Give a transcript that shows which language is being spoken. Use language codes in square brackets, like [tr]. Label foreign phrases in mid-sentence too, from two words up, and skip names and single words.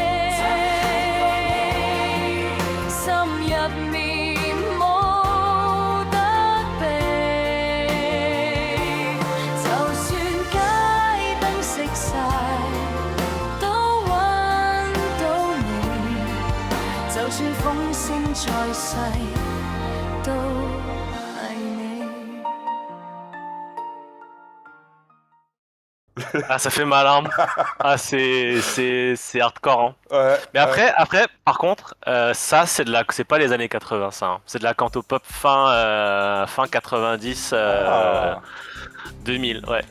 [yue] 心入面冇得避，就算街燈熄晒，都搵到你；就算風聲再細，都係你。 [fr] Ah, ça fait mal, hein. Ah, c'est hardcore, hein. Ouais, Mais après, par contre, ça, c'est pas les années 80, ça. Hein. C'est de la cantopop fin 90, 2000. Ouais.